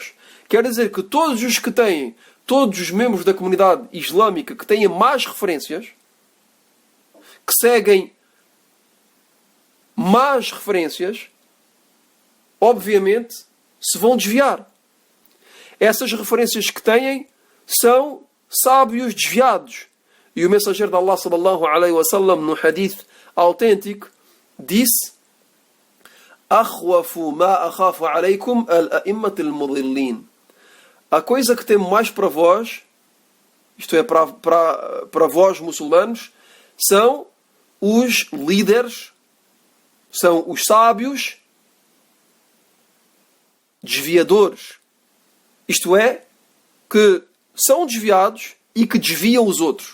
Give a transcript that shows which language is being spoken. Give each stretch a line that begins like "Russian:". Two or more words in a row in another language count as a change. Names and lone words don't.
Portuguese: Quer dizer que todos os que têm todos os membros da comunidade islâmica que têm más referências, que seguem más referências, obviamente se vão desviar. Essas referências que têm são sábios desviados. E o mensageiro de Allah
Arabic: sallallahu alaihi wasallam,
Portuguese: no hadith autêntico, disse:
Arabic: "Akhwafu ma akhafu alaykum al-a'immat al-mudillin."
Portuguese: A coisa que temo mais para vós, isto é, para vós muçulmanos, são os líderes, são os sábios desviadores. Isto é, que são desviados e que desviam os outros.